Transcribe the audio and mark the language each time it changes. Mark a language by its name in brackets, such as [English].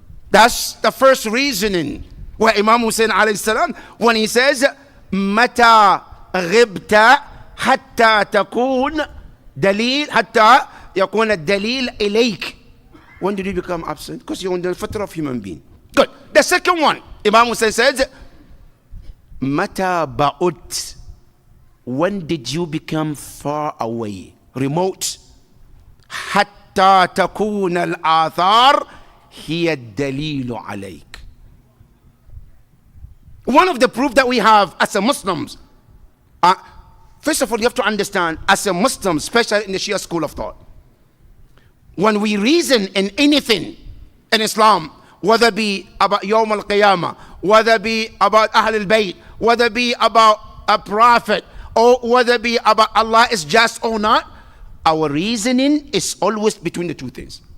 [English] That's the first reasoning. Where Imam Hussain alayhi salam, when he says, [Arabic] متى غبت حتى تكون دليل حتى يكون الدليل إليك. [English] When did you become absent? Because you're on the fitrah of human being. Good. The second one, Imam Hussain says, [Arabic] متى بعدت. [English] When did you become far away, remote? [Arabic] حتى تكون الآثار هي الدليل عليك. [English] One of the proof that we have as a Muslims, first of all, you have to understand, as a Muslim, especially in the Shia school of thought, when we reason in anything in Islam, whether it be about Yawm al-Qiyamah, whether it be about Ahl al-Bayt, whether it be about a prophet, or whether it be about Allah is just or not, our reasoning is always between the two things.